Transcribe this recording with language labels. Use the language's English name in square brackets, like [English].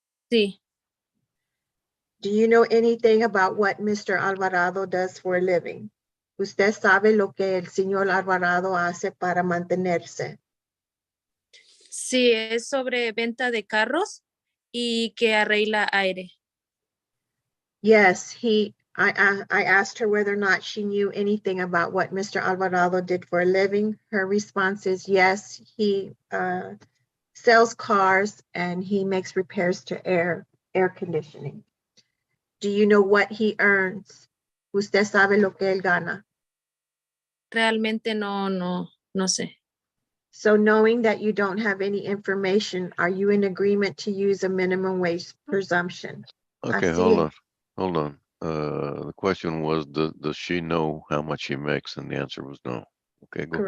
[Spanish] sí. [English] Do you know anything about what Mr. Alvarado does for a living? [Spanish] ¿Usted sabe lo que el señor Alvarado hace para mantenerse? Sí, es sobre venta de carros y que arregla aire. [English] Yes, I asked her whether or not she knew anything about what Mr. Alvarado did for a living. Her response is yes, he sells cars and he makes repairs to air conditioning. Do you know what he earns? [Spanish] ¿Usted sabe lo que él gana? Realmente no sé. [English] So knowing that you don't have any information, are you in agreement to use a minimum wage presumption? Okay, [Spanish] Así [English] hold on. The question was, does she know how much he makes? And the answer was no. Okay, go ahead.